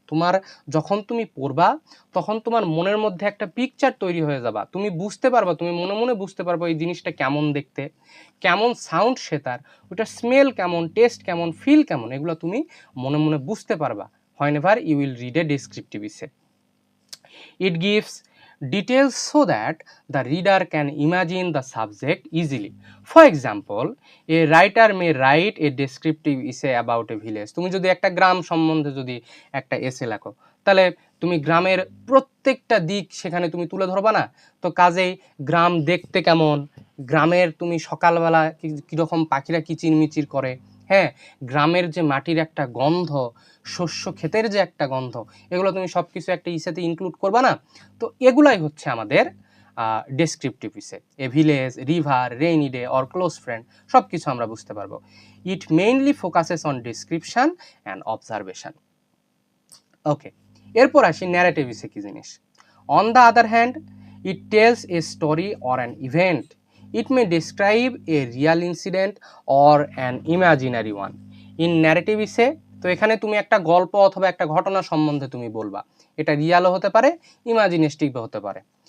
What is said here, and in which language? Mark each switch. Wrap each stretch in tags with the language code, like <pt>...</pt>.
<bn>তোমার যখন তুমি পড়বা তখন তোমার মনের মধ্যে একটা পিকচার তৈরি হয়ে যাবা, তুমি বুঝতে পারবা, তুমি মনে মনে বুঝতে পারবা এই জিনিসটা কেমন দেখতে, কেমন সাউন্ড সে তার, ওটা স্মেল কেমন, টেস্ট কেমন, ফিল কেমন, এগুলো তুমি মনে মনে বুঝতে পারবা</bn> <en>whenever you will read a descriptive essay. It gives details so that the reader can imagine the subject easily. For example, a writer may write a descriptive essay about a village.</en> <bn>তুমি যদি একটা গ্রাম সম্বন্ধে যদি একটা এসে লেখো, তাহলে তুমি গ্রামের প্রত্যেকটা দিক সেখানে তুমি তুলে ধরবা না? তো কাজেই গ্রাম দেখতে কেমন, গ্রামের তুমি সকালবেলা কীরকম পাখিরা কিচিরমিচির করে, হ্যাঁ, গ্রামের যে মাটির একটা গন্ধ, শস্য ক্ষেতের যে একটা গন্ধ, এগুলো তুমি সব কিছু একটা ইসেতে ইনক্লুড করবা না? তো এগুলাই হচ্ছে আমাদের ডেসক্রিপটিভ ইসে।</bn> <en>a village, river, rainy day or close friend,</en> <bn>সব কিছু আমরা বুঝতে পারবো।</bn> <en>It mainly focuses on description and observation. Okay,</en> <bn>এরপর আসি ন্যারেটিভ ইসে কি জিনিস।</bn> <en>On the other hand, it tells a story or an event. It may describe a real incident or an imaginary one. In narrative essay,</en> <bn>তো এখানে তুমি একটা গল্প অথবা একটা ঘটনা সম্বন্ধে তুমি বলবা, এটা রিয়ালও হতে পারে, ইমাজিনেটিভও হতে পারে।</bn>